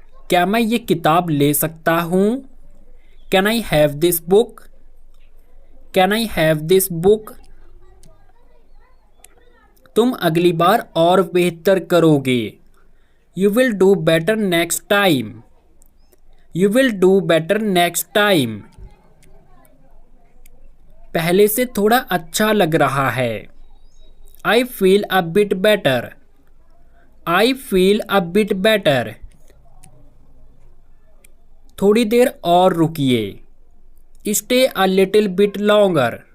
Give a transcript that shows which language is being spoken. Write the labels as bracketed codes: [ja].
[hi] क्या मैं ये किताब ले सकता हूँ? [en] Can I have this book? Can I have this book? [hi] तुम अगली बार और बेहतर करोगे। [en] You will do better next time. You will do better next time. [hi] पहले से थोड़ा अच्छा लग रहा है. [en] I feel a bit better. I feel a bit better. [hi] थोड़ी देर और रुकिए. [en] Stay a little bit longer.